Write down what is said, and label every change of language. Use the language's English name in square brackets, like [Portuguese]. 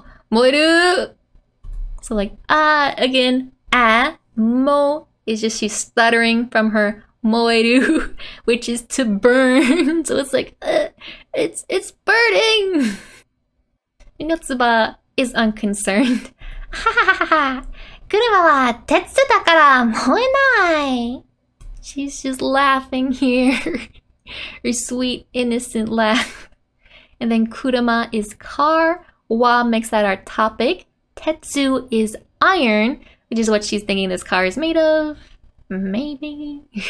[English] Moeru. So like again, mo is just she's stuttering from her moeru, which is to burn. So it's like it's burning. And Yotsuba is unconcerned. [Japanese] 車は鉄だから燃えない. [English] She's just laughing here. Her sweet, innocent laugh. And then kurama is car. Wa makes that our topic. Tetsu is iron, which is what she's thinking this car is made of. Maybe.